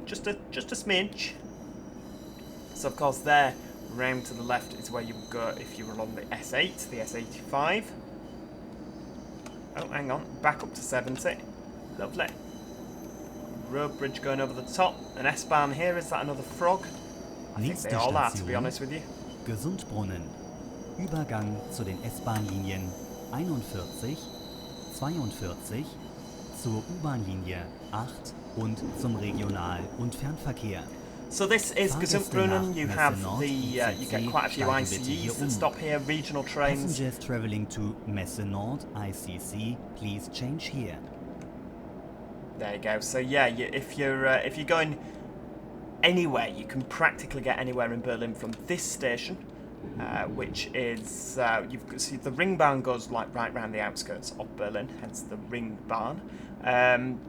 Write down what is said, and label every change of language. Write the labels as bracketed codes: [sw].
[en] Just a smidge. So, of course, there, round to the left is where you would go if you were on the S8, the S85. Oh, hang on. Back up to 70. Lovely. Road bridge going over the top. An S-Bahn here. Is that another frog? I think they all are, to be honest with you. [de] Gesundbrunnen. Übergang zu den S-Bahn-Linien 41, 42, zur U-Bahn-Linie 8 und zum Regional- und Fernverkehr. [en] So this is Gesundbrunnen. You have you get quite a few ICEs that stop here, regional trains. Passengers traveling to Messe Nord ICC, please change here. There you go. So yeah, if you're going anywhere. You can practically get anywhere in Berlin from this station, which is see the Ringbahn goes like right round the outskirts of Berlin, hence the Ringbahn.